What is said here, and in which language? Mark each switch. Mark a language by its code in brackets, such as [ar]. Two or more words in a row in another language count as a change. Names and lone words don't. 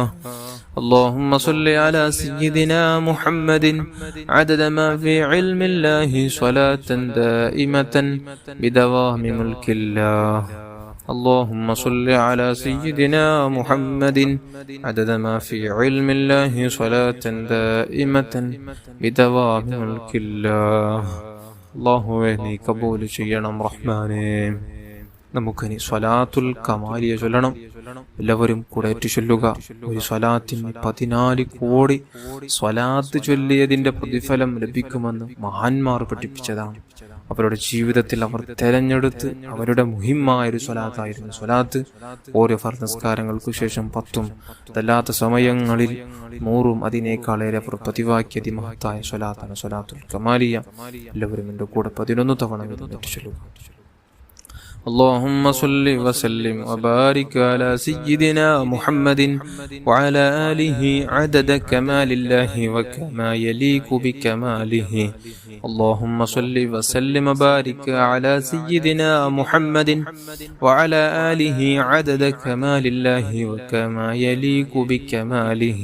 [ar] اللهم صل على سيدنا محمد عدد ما في علم الله صلاة دائمة بدوام ملك الله. اللهم صل على سيدنا محمد عدد ما في علم الله صلاة دائمة بدوام ملك الله. [ml] അല്ലാഹുവേ നീ കബൂൽ ചെയ്യണം റഹ്മാനേ. നമുക്കിനി സ്വലാത്തുൽ കമാലിയ ചൊല്ലണം. എല്ലാവരും കൂടെ ഏറ്റു ചൊല്ലുക. ഒരു സ്വലാത്തിന് 14 കോടി സ്വലാത്ത് ചൊല്ലിയതിന്റെ പ്രതിഫലം ലഭിക്കുമെന്ന് മഹാന്മാർ പഠിപ്പിച്ചതാണ്. അവരുടെ ജീവിതത്തിൽ അവർ തെരഞ്ഞെടുത്ത് അവരുടെ മുഹിമ്മായൊരു സ്വലാത്തായിരുന്നു സ്വലാത്ത്. ഓരോ ഫർദ് നിസ്കാരങ്ങൾക്കു ശേഷം 10ഉം അതല്ലാത്ത സമയങ്ങളിൽ 100ഉം അതിനേക്കാളേറെ അവർ പതിവാക്കിയ അതിമഹത്തായ സ്വലാത്താണ് സ്വലാത്തുൽ കമാലിയ. എല്ലാവരും എൻ്റെ കൂടെ 11 തവണ ചൊല്ലുക. [ar] اللهم صل وسلم وبارك على سيدنا محمد وعلى آله عدد كمال الله وكما يليق بكماله. اللهم صل وسلم وبارك على سيدنا محمد وعلى آله عدد كمال الله وكما يليق بكماله.